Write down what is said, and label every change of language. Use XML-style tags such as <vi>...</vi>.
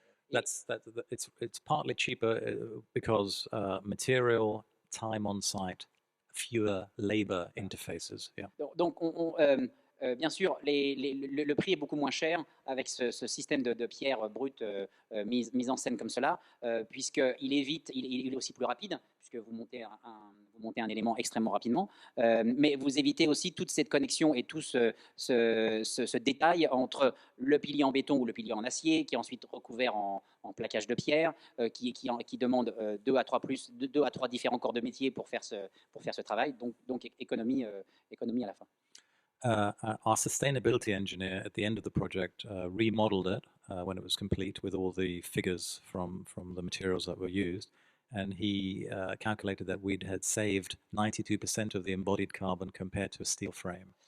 <en>it's partly cheaper because material, time on site, fewer labor interfaces. Yeah.</en> <fr>Donc, bien sûr, le prix est beaucoup moins cher avec ce système de pierre brute mise en scène comme cela, puisqu'il est aussi plus rapide, puisque vous montez un élément extrêmement rapidement, mais vous évitez aussi toute cette connexion et tout ce détail entre le pilier en béton ou le pilier en acier, qui est ensuite recouvert en plaquage de pierre, qui demande 2 à 3 différents corps de métier pour faire ce travail, donc économie à la fin.</fr> <en>Our sustainability engineer at the end of the project remodeled it when it was complete with all the figures from the materials that were used, and he calculated that we had saved 92% of the embodied carbon compared to a steel frame.</en>